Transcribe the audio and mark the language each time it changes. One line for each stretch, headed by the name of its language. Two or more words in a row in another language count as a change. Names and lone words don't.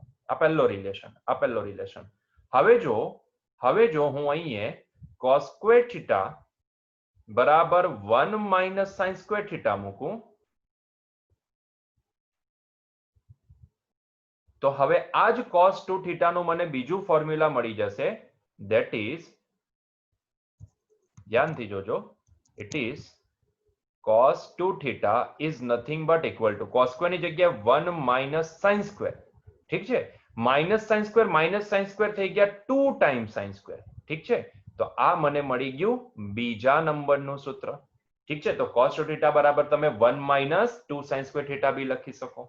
English: this is first
Gujarati: સૂત્ર. આ પહેલો રિલેશન. હવે જો હું અહીંયા
English: cos square theta
Gujarati: બરાબર
English: 1 minus sin square theta
Gujarati: મૂકું તો હવે આ જ
English: cos 2 theta
Gujarati: નું મને બીજું ફોર્મ્યુલા મળી જશે,
English: that is,
Gujarati: ધ્યાનથી જોજો,
English: it is cos 2 theta is nothing but equal to cos square
Gujarati: ની જગ્યાએ
English: 1 minus sin square.
Gujarati: ઠીક છે,
English: minus sin square
Gujarati: થઈ ગયા
English: 2 times sin square.
Gujarati: ઠીક છે, તો આ મને મળી ગયું બીજા નંબરનું સૂત્ર. ઠીક છે, તો
English: cos 2 theta
Gujarati: બરાબર તમે
English: 1 minus 2 sin square theta
Gujarati: બી લખી શકો.